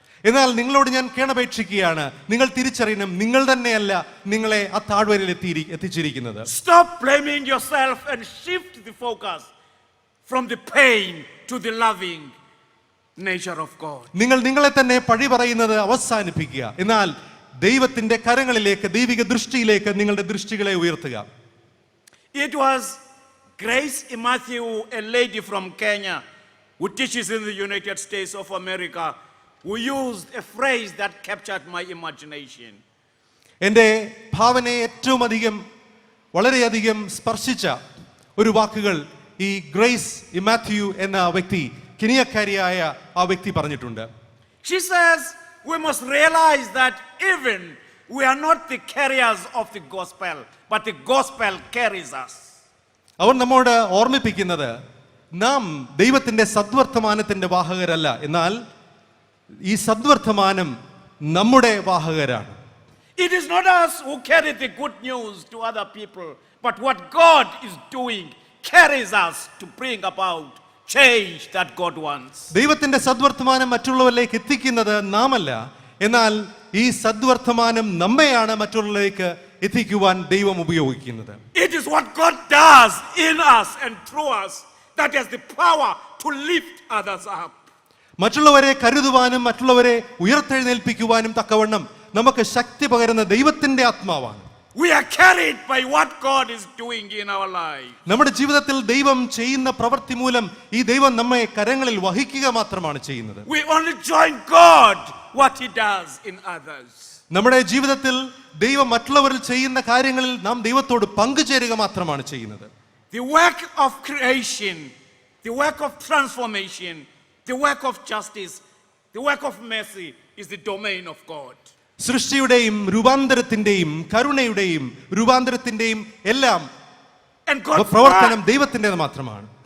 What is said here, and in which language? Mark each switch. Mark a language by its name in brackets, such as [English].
[Malayalam] എന്നാൽ നിങ്ങളോട് ഞാൻ കേണപേക്ഷിക്കുകയാണ്, നിങ്ങൾ തിരിച്ചറിയണം, നിങ്ങൾ തന്നെയല്ല നിങ്ങളെ ആ താഴ്വരയിൽ എത്തിച്ചിരിക്കുന്നത്. [English] Stop blaming yourself and shift the focus from the pain to the loving nature of God. [Malayalam] നിങ്ങൾ നിങ്ങളെ തന്നെ പഴി പറയുന്നത് അവസാനിപ്പിക്കുക, എന്നാൽ ദൈവത്തിന്റെ കരങ്ങളിലേക്ക്, ദൈവിക ദൃഷ്ടിയിലേക്ക് നിങ്ങളുടെ ദൃഷ്ടികളെ ഉയർത്തുക. [English] It was Grace Matthew, a lady from Kenya who teaches in the United States of America, who used a phrase that captured my imagination. [Malayalam] എൻ്റെ ഭാവനയെ ഏറ്റവും അധികം വളരെയധികം സ്പർശിച്ച ഒരു വാക്കുകൾ ഈ ഗ്രേസ് ഇമാത്യു എന്ന വ്യക്തി, കെനിയക്കാരിയായ ആ വ്യക്തി പറഞ്ഞിട്ടുണ്ട്. [English] She says we must realize that even we are not the carriers of the gospel, but the gospel carries us. [Malayalam] അവർ നമ്മോട് ഓർമ്മിപ്പിക്കുന്നത്, നാം ദൈവത്തിന്റെ സദ്വർത്തമാനത്തിന്റെ വാഹകരല്ല, എന്നാൽ ഈ സദ്വർത്തമാനം നമ്മുടെ വാഹകരാണ്. [English] It is not us who carry the good news to other people, but what God is doing carries us to bring about change that God wants. [Malayalam] ദൈവത്തിന്റെ സദ്വർത്തമാനം മറ്റുള്ളവരിലേക്ക് എത്തിക്കുന്നത് നാമല്ല, എന്നാൽ ഈ സദ്വർത്തമാനം നമ്മെയാണ് മറ്റുള്ളവരിലേക്ക് എത്തിക്കുവാൻ ദൈവം ഉപയോഗിക്കുന്നത്. [English] It is what God does in us and through us that has the power to lift others up. [Malayalam] മറ്റുള്ളവരെ കരുതുവാനും മറ്റുള്ളവരെ ഉയർത്തെഴുന്നേൽപ്പിക്കുവാനും തക്കവണ്ണം നമുക്ക് ശക്തി പകരുന്ന ദൈവത്തിന്റെ ആത്മാവാണ്. [English] We are carried by what God is doing in our life. [Malayalam] നമ്മുടെ ജീവിതത്തിൽ ദൈവം ചെയ്യുന്ന പ്രവൃത്തി മൂലം ഈ ദൈവം നമ്മെ കരങ്ങളിൽ വഹിക്കുക മാത്രമാണ് ചെയ്യുന്നത്. [English] We only join God what he does in others. [Malayalam] നമ്മുടെ ജീവിതത്തിൽ ദൈവം മറ്റുള്ളവരിൽ ചെയ്യുന്ന കാര്യങ്ങളിൽ നാം ദൈവത്തോട് പങ്കുചേരുക മാത്രമാണ് ചെയ്യുന്നത്. [English] The work of creation, the work of transformation, the work of justice, the work of mercy is the domain of God. [Malayalam] സൃഷ്ടിയുടെയും രൂപാന്തരത്തിന്റെയും കരുണയുടെയും രൂപാന്തരത്തിന്റെയും എല്ലാം പ്രവർത്തനം ദൈവത്തിൻ്റെത് മാത്രമാണ്.